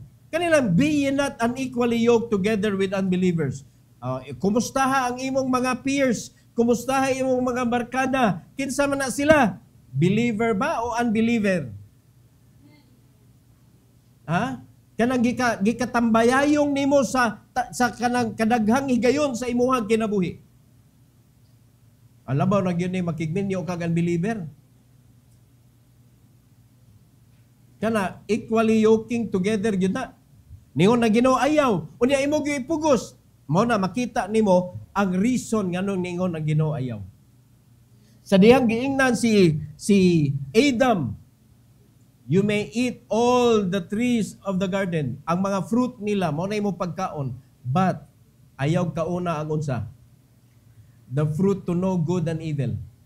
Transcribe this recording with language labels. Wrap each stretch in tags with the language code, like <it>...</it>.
<ceb>Kanilang,</ceb> <en>be ye not unequally yoked together with unbelievers.</en> <ceb>Kumustaha ang imong mga peers? Kumustaha imong mga barkada? Kinsa man na sila? Believer ba o unbeliever? Ha? Kanang gikatambayayong nimo sa kanang kadaghang higayon sa imuhang kinabuhi. Alabaw na gyud ni makigminyo kag unbeliever. Kana</ceb> <en>equally yoking together</en> <ceb>gyud na. Ningon na Ginoo ayaw, unya imo gyud ipugos. Mao na makita nimo ang reason nganong ningon ang Ginoo ayaw. Sa dihang giingnan</ceb> <en>si Adam, you may eat all the trees of the garden.</en> <ceb>Ang mga fruit nila mao na imo pagkaon,</ceb> <en>but</en> <ceb>ayaw kauna ang unsa?</ceb> <en>The fruit to know good and evil.</en>